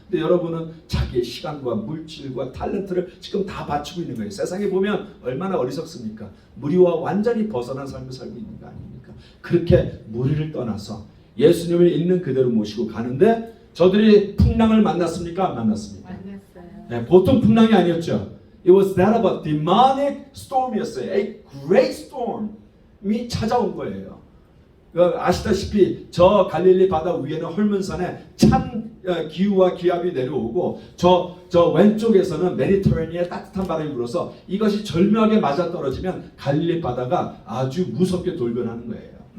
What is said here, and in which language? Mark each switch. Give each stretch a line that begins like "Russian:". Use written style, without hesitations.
Korean: 근데 여러분은 자기의 시간과 물질과 탤런트를 지금 다 바치고 있는 거예요. 세상에 보면 얼마나 어리석습니까? 무리와 완전히 벗어난 삶을 살고 있는 거 아닙니까? 그렇게 무리를 떠나서 예수님을 있는 그대로 모시고 가는데 저들이 풍랑을 만났습니까? 안 만났습니까? 만났어요. 네, 보통 풍랑이 아니었죠.
English: It was that of a demonic storm이었어요. A great storm
Korean: 이 찾아온 거예요. 아시다시피 저 갈릴리 바다 위에는 헐문산에 찬 기후와 기압이 내려오고 저 왼쪽에서는 메디터레니의 따뜻한 바람이 불어서 이것이 절묘하게 맞아떨어지면 갈릴리 바다가 아주 무섭게 돌변하는 거예요.